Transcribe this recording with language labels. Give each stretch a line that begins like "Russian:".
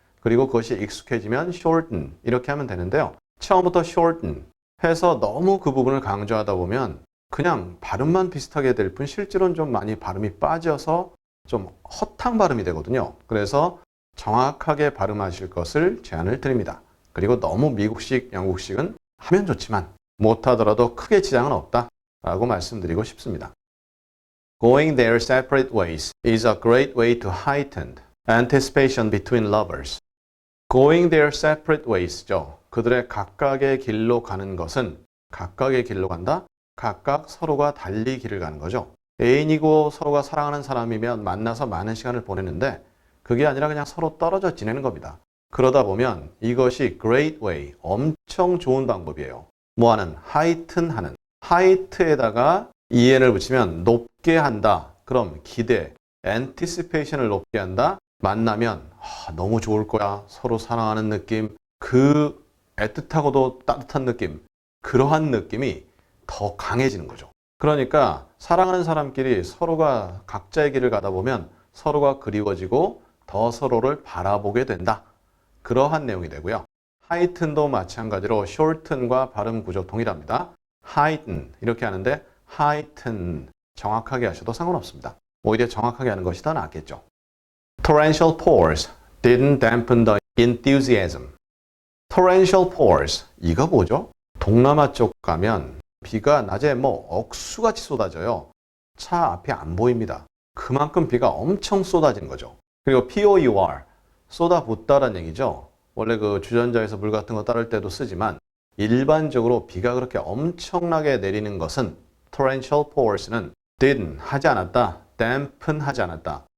Korean: 그리고 그것이 익숙해지면 shorten 이렇게 하면 되는데요. 처음부터 shorten 해서 너무 그 부분을 강조하다 보면 그냥 발음만 비슷하게 될 뿐 실제로는 좀 많이 발음이 빠져서 좀 허탕 발음이 되거든요. 그래서 정확하게 발음하실 것을 제안을 드립니다. 그리고 너무 미국식, 영국식은 하면 좋지만 못하더라도 크게 지장은 없다 라고 말씀드리고 싶습니다.
English: Going their separate ways is a great way to heighten anticipation between lovers. Going their separate ways죠.
Korean: 그들의 각각의 길로 가는 것은 각각의 길로 간다? 각각 서로가 달리 길을 가는 거죠. 애인이고 서로가 사랑하는 사람이면 만나서 많은 시간을 보내는데 그게 아니라 그냥 서로 떨어져 지내는 겁니다. 그러다 보면 이것이
English: great way,
Korean: 엄청 좋은 방법이에요. 뭐하는? heighten 하는. height에다가 en을 붙이면 높게 한다. 그럼 기대, anticipation을 높게 한다. 만나면 너무 좋을 거야. 서로 사랑하는 느낌, 그 애틋하고도 따뜻한 느낌, 그러한 느낌이 더 강해지는 거죠. 그러니까 사랑하는 사람끼리 서로가 각자의 길을 가다 보면 서로가 그리워지고 더 서로를 바라보게 된다. 그러한 내용이 되고요. heighten도 마찬가지로 shorten과 발음 구조 동일합니다. heighten 이렇게 하는데 heighten 정확하게 하셔도 상관없습니다. 오히려 정확하게 하는 것이 더 낫겠죠.
English: Torrential pours didn't dampen the enthusiasm. Torrential pours
Korean: 이거 뭐죠? 동남아 쪽 가면 비가 낮에 억수같이 쏟아져요. 차 앞이 안 보입니다. 그만큼 비가 엄청 쏟아진 거죠. 그리고 pour, 쏟아붓다라는 얘기죠. 원래 그 주전자에서 물 같은 거 따를 때도 쓰지만 일반적으로 비가 그렇게 엄청나게 내리는 것은
English: torrential pours
Korean: 는 didn't 하지 않았다, dampen 하지 않았다.